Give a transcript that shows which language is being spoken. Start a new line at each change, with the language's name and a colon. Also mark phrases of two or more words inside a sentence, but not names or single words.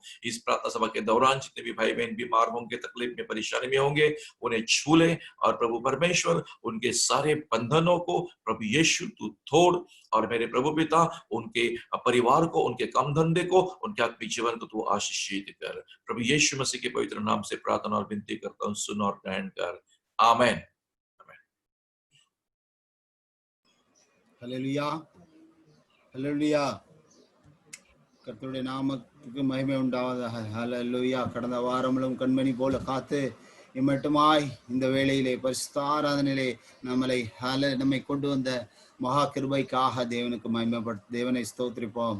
Hindi: इस प्रार्थना सभा के दौरान जितने भी भाई बहन बीमार होंगे, तकलीफ में, परेशानी में होंगे, उन्हें छू ले और प्रभु परमेश्वर उनके सारे बंधनों को प्रभु यीशु तू तोड़। और मेरे प्रभु पिता, उनके परिवार को, उनके काम धंधे को, उनके आत्मिक जीवन को तू आशीषित कर। प्रभु यीशु मसीह के पवित्र नाम से प्रार्थना और विनती करता हूँ, सुन और ग्रहण कर। आमेन।
Tamil: ஹல்லேலூயா, ஹல்லேலூயா. கர்த்தருடைய நாமத்துக்கு மகிமை உண்டாவதாக. ஹல்லேலூயா. கடந்த வாரமும் கண்மணி போல காத்து இம்மட்டுமாய் இந்த வேளையிலே பரிசுத்த ஆராதனையிலே நம்மை கொண்டு வந்த மகா கிருபைக்காக தேவனுக்கு மகிமைப்படுத்த, தேவனை ஸ்தோத்திரிப்போம்.